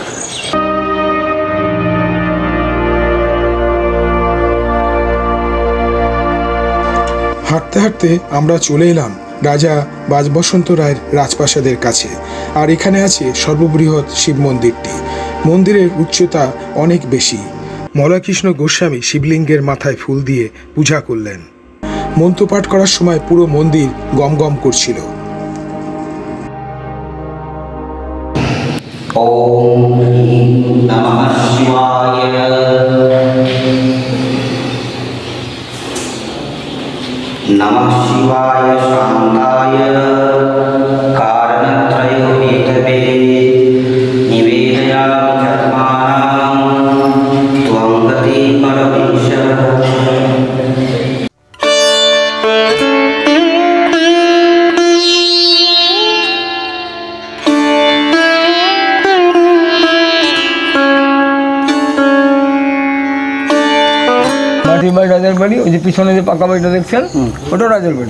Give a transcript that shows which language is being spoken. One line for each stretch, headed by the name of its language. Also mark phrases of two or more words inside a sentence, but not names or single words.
Bangla: হাঁটতে হাঁটতে আমরা চলে এলাম রাজা বাজবসন্ত রায়ের রাজপ্রাসাদের কাছে। আর এখানে আছে সর্ববৃহৎ শিব মন্দিরটি। মন্দিরের উচ্চতা অনেক বেশি। মলয়কৃষ্ণ গোস্বামী শিবলিঙ্গের মাথায় ফুল দিয়ে পূজা করলেন। মন্ত্রপাঠ করার সময় পুরো মন্দির গমগম করছিল।
Sanskrit: ॐ नमः शिवाय। नमः शिवाय शान्ताय कारणत्रयो हेतवे निवेदयामि धर्माणां त्वं गति परमेश्वर।
Bangla: মাটির বাড়ি রাজার বাড়ি, ওই যে পিছনে যে পাকা বাড়িটা দেখছেন ওটাও রাজার বাড়ি।